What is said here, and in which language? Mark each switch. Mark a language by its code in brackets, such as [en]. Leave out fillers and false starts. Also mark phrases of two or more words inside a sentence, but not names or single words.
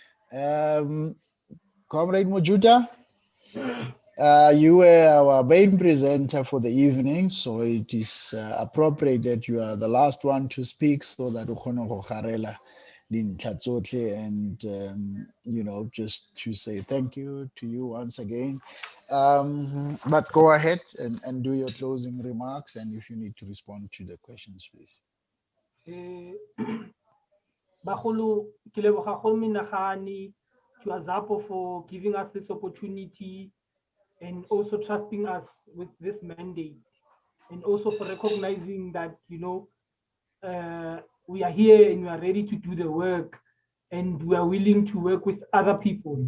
[en] Comrade Mojuta, you were our main presenter for the evening, so it is appropriate that you are the last one to speak so that and just to say thank you to you once again. But go ahead and do your closing remarks, and if you need to respond to the questions, please. [nso] Bagolo, ke leboga go Menagane [en] to Azapo for giving us this opportunity and also trusting us with this mandate, and also for recognizing that we are here and we are ready to do the work and we are willing to work with other people.